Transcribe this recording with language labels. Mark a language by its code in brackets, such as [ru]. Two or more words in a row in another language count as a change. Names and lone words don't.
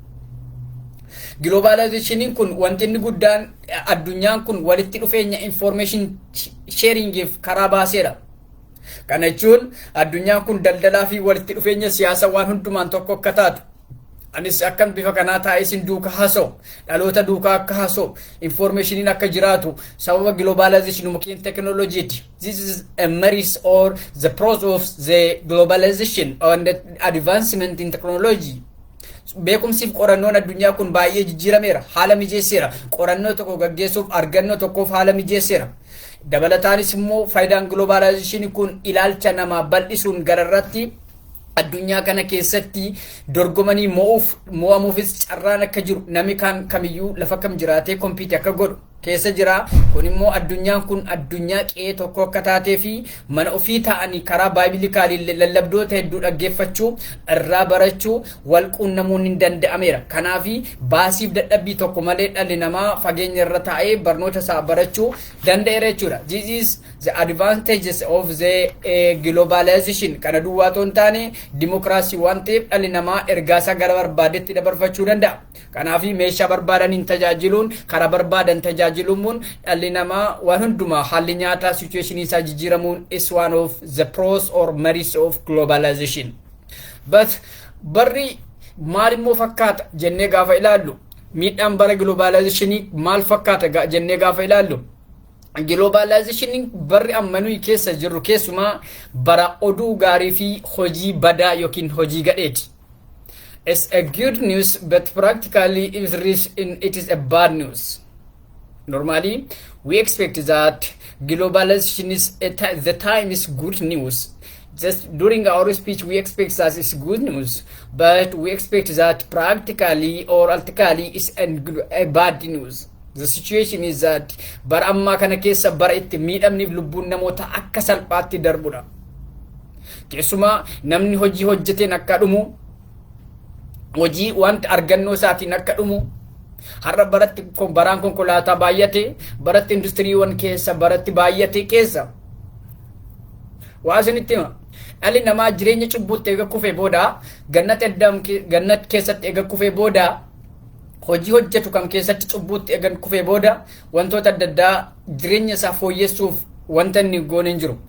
[om] Globalizationiin kun wanti inni guddaan addunyaan kun walitti dhufeenya information sharingiif karaa baaseera. Kana jechuun addunyaan kun daldalaa fi walitti dhufeenya siyaasa waan hundumaan tokko akka taatu. Anis akkan bifa kanaa taa'ee sin duuka haasa'u dhaloota duukaa akka haasa'u informationiin akka jiraatu sababa globalization mukiin technology. [en] This is a merit or the pros of the globalization and the advancement in technology. [om] Beekumsiif qorannoon addunyaa kun baay'ee jijjiirameera, haala mijeesseera. Qorannoo tokko gaggeessuuf argannoo tokkoof haala mijeesseera. Dabalataanis immoo faayidaan globalization kun ilaalcha namaa bal'isuun gararratti addunyaa kana keessatti dorgomanii mo'amuufis carraan akka jiru namni kamiyyuu lafa kam jiraatee kompiitii akka godhu keessa jira. Kun immoo addunyaan kun addunyaa qe'ee tokko akka taatee fi mana ofii ta'anii karaa baayibilikaaliin lallabdoota hedduu dhaggeeffachuu irraa barachuu wal quunnamuun hin danda'ameera. Kanaaf baasiif dadhabbii tokko malee dhalli namaa fageenya irra taa'ee barnoota isaa barachuu danda'eera jechuudha. [en] This is the advantages of the globalization. [om] Kana duwwaa otoo hin taane dimokiraasii waan ta'eef dhalli namaa ergaa isaa gara barbaadetti dabarfachuu danda'a. Kanaaf meeshaa barbaadaniin tajaajiluun karaa barbaadan tajaajiluun dhalli namaa waan hundumaa haalli nyaataa situationii isaa jijjiiramuun [en] is one of the pros or merits of globalization. [om] But barri maal immoo fakkaata jennee gaafa ilaallu miidhaan bara globalizationii maal fakkaata jennee gaafa ilaallu globalization barri amma nuyi keessa jirru keessumaa bara oduu gaarii fi hojii badaa yookiin hojii gadheeti. [en] It's a good news, but practically it is a bad news. Normally, we expect that globalization is the time is good news. Just during our speech, we expect that it's good news, but we expect that practically or practically is a bad news. The situation is that [om] bara amma kana keessa bara itti miidhamniif lubbuun namoota akka salphaatti darbudha. Keessumaa namni hojii hojjeteen akka dhumu hojii wanta argannoo isaatiin akka dhumu har'a baratti baraan konkolaataa baay'ate baratti industiriiwwan keessa baratti baay'ate keessa waa isinitti hima dhalli namaa jireenya cubbuutti eega kufee booda gannat keessatti eega kufee booda hojii hojjetu kan keessatti cubbuutti eega kufee booda wantoota adda addaa jireenya isaa fooyyessuuf wanta inni goone hin jiru.